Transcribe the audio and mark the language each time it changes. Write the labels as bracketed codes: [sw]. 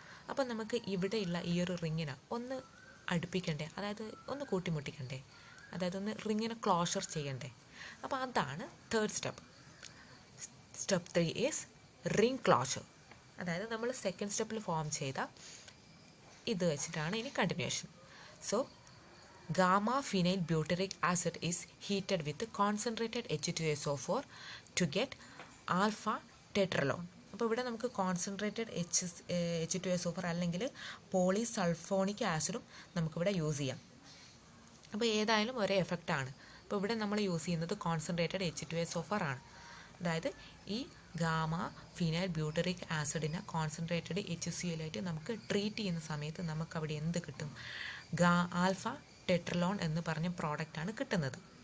[ml] അപ്പോൾ നമുക്ക് ഇവിടെയുള്ള ഈ ഒരു റിങ്ങിനെ ഒന്ന് അടുപ്പിക്കണ്ടേ, അതായത് ഒന്ന് കൂട്ടിമുട്ടിക്കണ്ടേ, അതായത് ഒന്ന് റിങ്ങിനെ ക്ലോഷർ ചെയ്യണ്ടേ. അപ്പോൾ അതാണ് third step. [en] Step 3 is ring closure. [ml] അതായത് നമ്മൾ സെക്കൻഡ് സ്റ്റെപ്പിൽ ഫോം ചെയ്ത ഇത് വെച്ചിട്ടാണ് ഇനി continuation. [en] So gamma phenyl butyric acid is heated with concentrated H2SO4 to get alpha tetralone. [ml] അപ്പോൾ ഇവിടെ നമുക്ക് കോൺസെൻട്രേറ്റഡ് H2SO4 അല്ലെങ്കിൽ പോളിസൾഫോണിക് ആസിഡും നമുക്കിവിടെ യൂസ് ചെയ്യാം. അപ്പോൾ ഏതായാലും ഒരേ എഫക്റ്റാണ്. അപ്പോൾ ഇവിടെ നമ്മൾ യൂസ് ചെയ്യുന്നത് കോൺസെൻട്രേറ്റഡ് H2SO4 ആണ്. അതായത് ഈ gamma phenyl butyric ആസിഡിനെ concentrated HCl ആയിട്ട് നമുക്ക് ട്രീറ്റ് ചെയ്യുന്ന സമയത്ത് നമുക്ക് അവിടെ എന്ത് കിട്ടും, ആൽഫ ടെട്രലോൺ എന്ന് പറഞ്ഞ പ്രോഡക്റ്റാണ് കിട്ടുന്നത്.